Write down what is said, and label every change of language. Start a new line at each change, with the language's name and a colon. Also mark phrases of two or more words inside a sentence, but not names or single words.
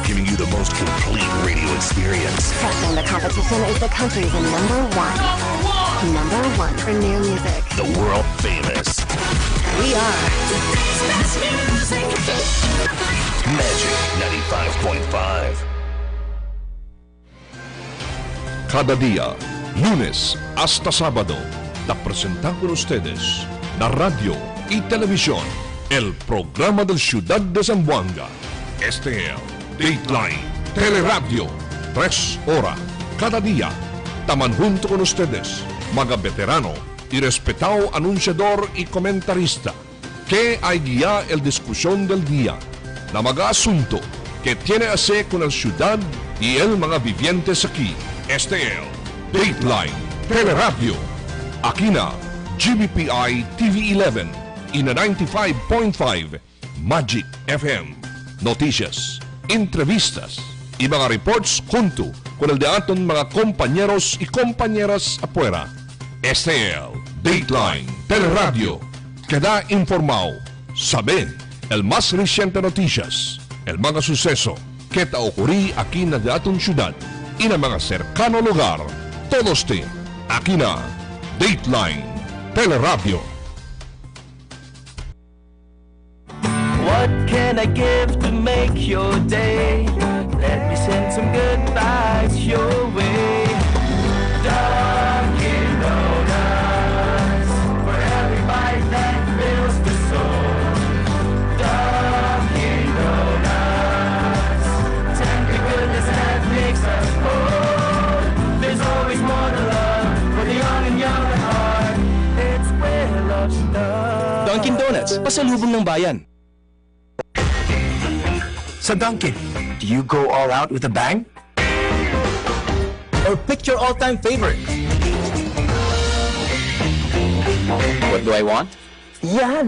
English: giving you the most complete radio experience. crushing the competition is the country's number one. Number one for new music. The world famous We are Magic 95.5.
Chavacano: Cada día, lunes hasta sábado, la presentamos con ustedes, la radio y televisión, el programa del Ciudad de Zamboanga. Este es Dateline, Teleradio, 3 horas, cada día. Taman junto con ustedes, mga veterano y respetado anunciador y comentarista, que hay guía el discusión del día, na mga asunto que tiene a hacer con el ciudad y el mga vivientes aquí. Este es Dateline, Teleradio. Aquí na GBPI TV 11 y na 95.5 Magic FM. Noticias, entrevistas y mga reports junto con el de aton mga compañeros y compañeras afuera. Este es Dateline, Teleradio. Queda informado, saben el más reciente noticias, el mga suceso que ta ocurrí aquí na de aton ciudad y na mga cercano lugar. Todos te aquí na Dateline, Teleradio.
English: What can I give to make your day? Let me send some good vibes your way. Dunkin' Donuts, for every bite that fills the soul. Dunkin' Donuts, tender goodness that makes us whole. There's always more to love for the young and young at heart. It's where love's done. Dunkin' Donuts,
Filipino: pasalubong ng bayan.
English: Sa Dunkin', do you go all out with a bang? Or pick your all-time favorite? What do I want?
Filipino: Yan!